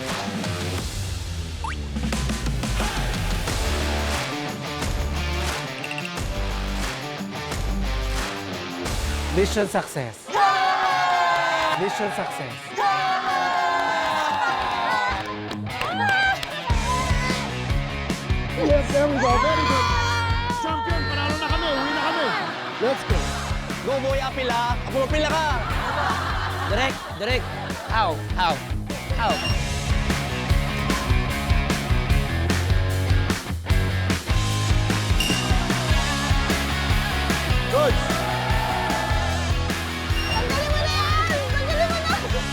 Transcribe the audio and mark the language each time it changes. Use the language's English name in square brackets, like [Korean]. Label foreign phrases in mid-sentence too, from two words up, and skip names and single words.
[English] Mission success. Mission success. Yes, there we go. Very good. Champion, [Filipino] panalo na kami. Uwi na kami. [English] Let's go. Go boy, [Filipino] apila! Ako apila ka! [English] Direct, direct. Ow, ow, ow. Good. [Filipino] Tanggalin mo na yan! Tanggalin mo na!